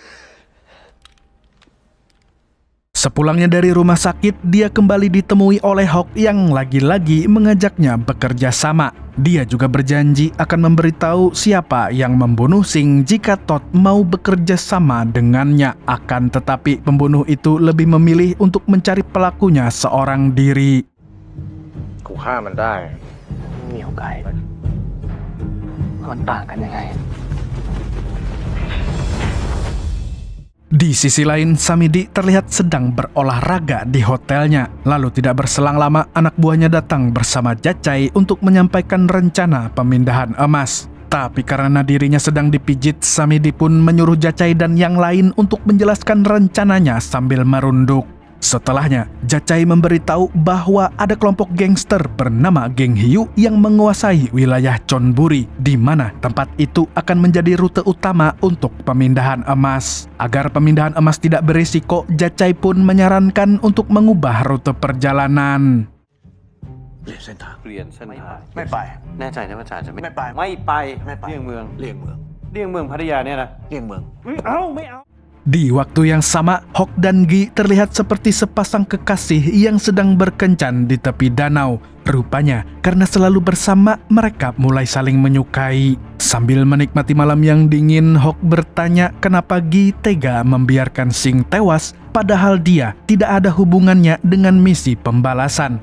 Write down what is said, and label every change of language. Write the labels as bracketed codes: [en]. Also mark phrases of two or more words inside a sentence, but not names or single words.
[id] Sepulangnya dari rumah sakit, dia kembali ditemui oleh Hawk yang lagi-lagi mengajaknya bekerja sama. Dia juga berjanji akan memberitahu siapa yang membunuh Sing jika Todd mau bekerja sama dengannya. Akan tetapi pembunuh itu lebih memilih untuk mencari pelakunya seorang diri. [th] กูฆ่ามันได้เหนียวไก่มันต่างกันยังไง [id] Di sisi lain, Samidi terlihat sedang berolahraga di hotelnya. Lalu tidak berselang lama, anak buahnya datang bersama Jacai untuk menyampaikan rencana pemindahan emas. Tapi karena dirinya sedang dipijit, Samidi pun menyuruh Jacai dan yang lain untuk menjelaskan rencananya sambil merunduk. Setelahnya, Jacai memberitahu bahwa ada kelompok gangster bernama Geng Hiu yang menguasai wilayah Chonburi, di mana tempat itu akan menjadi rute utama untuk pemindahan emas. Agar pemindahan emas tidak berisiko, Jacai pun menyarankan untuk mengubah rute perjalanan. [th] เปลี่ยนเส้นทาง เปลี่ยนเส้นทาง ไม่ไป แน่ใจนะว่าจ่าจะไม่ ไม่ไป ไม่ไป ไม่ไป เลี่ยงเมือง เลี่ยงเมือง เลี่ยงเมืองพัทยาเนี่ยนะ เลี่ยงเมือง ไม่เอาไม่เอา [id] Di waktu yang sama, Hok dan Gi terlihat seperti sepasang kekasih yang sedang berkencan di tepi danau. Rupanya, karena selalu bersama, mereka mulai saling menyukai. Sambil menikmati malam yang dingin, Hok bertanya kenapa Gi tega membiarkan Sing tewas, padahal dia tidak ada hubungannya dengan misi pembalasan.